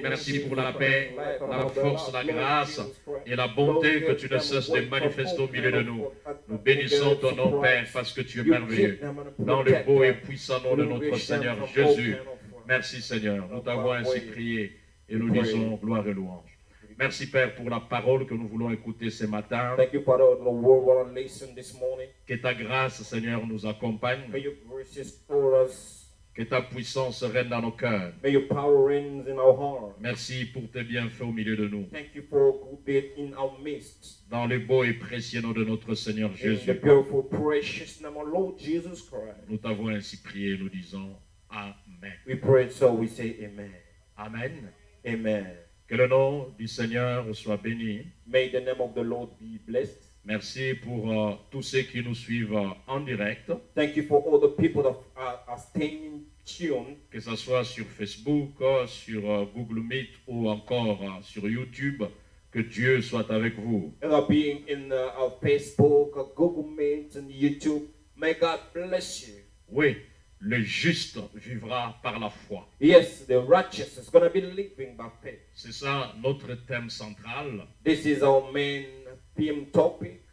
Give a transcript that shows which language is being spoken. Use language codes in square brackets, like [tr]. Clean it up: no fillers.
[fr] Merci pour la paix, la force, la grâce et la bonté que tu ne cesses de manifester au milieu de nous. Nous bénissons ton nom, Père, parce que tu es merveilleux. Dans le beau et puissant nom de notre Seigneur Jésus. Merci, Seigneur. Nous t'avons ainsi prié. Et nous disons gloire et louange. Merci Père pour la parole que nous voulons écouter ce matin. [en] Thank you, Father, the word we want to listen this morning. [fr] Que ta grâce, Seigneur, nous accompagne. [en] May your graces for us. [fr] Que ta puissance règne dans nos cœurs. [en] May your power reign in our heart. [fr] Merci pour tes bienfaits au milieu de nous. [en] Thank you for a good deed in our midst. [fr] Dans le beau et précieux nom de notre Seigneur [en] In the [fr] Jésus. [en] beautiful, precious name of Lord Jesus Christ. [fr] Nous t'avons ainsi prié, nous disons Amen. [en] We pray, so we say amen. Amen. Amen. [fr] Que le nom du Seigneur soit béni. [en] May the name of the Lord be blessed. [fr] Merci pour tous ceux qui nous suivent en direct, [en] Thank you for all the people that are staying tuned, [fr] que ce soit sur Facebook, sur Google Meet ou encore sur YouTube. Que Dieu soit avec vous. [en] being in our Facebook, Google Meet, and YouTube. May God bless you. [fr] Oui, le juste vivra par la foi. [en] Yes, the righteous is going to be living by faith. [fr] C'est ça notre thème central. [en] This is our main theme topic.